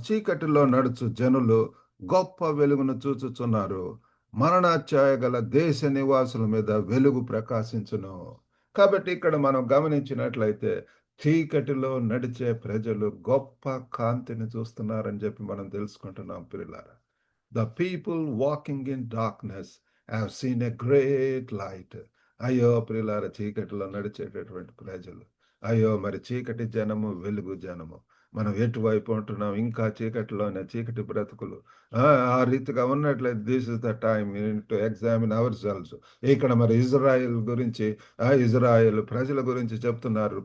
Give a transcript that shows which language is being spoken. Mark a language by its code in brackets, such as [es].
[te] చీకటిలో నడుచు జనులు గొప్ప వెలుగును చూచుచున్నారు. మరణాఛాయ గల దేశ నివాసుల మీద వెలుగు ప్రకాశించును. కాబట్టి ఇక్కడ మనం గమనించినట్లయితే చీకటిలో నడిచే ప్రజలు గొప్ప కాంతిని చూస్తున్నారని చెప్పి మనం తెలుసుకుంటున్నాం ప్రియులారా. [en] The people walking in darkness have seen a great light. [te] అయ్యో ప్రియులారా, చీకటిలో నడిచేటటువంటి ప్రజలు, అయ్యో మరి చీకటి జనము వెలుగు జనము, మనం ఎటువైపు ఉంటున్నాం? ఇంకా చీకటిలోనే, చీకటి బ్రతుకులు. ఆ ఆ రీతిగా ఉన్నట్లయితే [en] This is the time to examine our cells. [te] ఇక్కడ మరి ఇజ్రాయెల్ గురించి, ఇజ్రాయెల్ ప్రజల గురించి చెప్తున్నారు.